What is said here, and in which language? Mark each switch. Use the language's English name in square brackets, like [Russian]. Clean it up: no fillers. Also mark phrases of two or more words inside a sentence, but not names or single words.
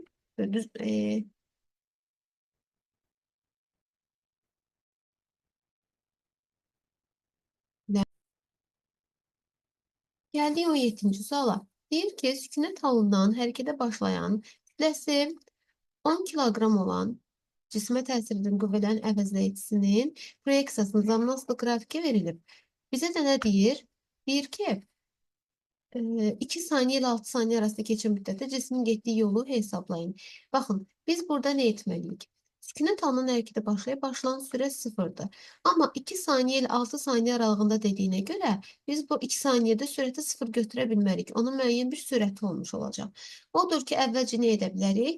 [Azerbaijani] Düz, Gəldik 17-ci suala. Deyir ki, sükunət halından hərəkətə başlayan kütləsi 10 kiloqram olan cismə təsir edən qüvvələrin əvəzləyicisinin proyeksiyasının zamanla qrafiki verilib. Bizə də nə deyir? Deyir ki, 2 saniye ile 6 saniye arasında geçen müddətdə cismin getdiyi yolu hesablayın. Baxın, biz burada ne etməliyik? Sükunət halından hərəkətə başlayan sürət sıfırdır. Amma 2 saniye ile 6 saniye aralığında dediyinə görə biz bu 2 saniyede sürəti sıfır götürə bilmərik. Onun müəyyən bir sürəti olmuş olacaq. Odur ki, əvvəlcə nə edə bilərik?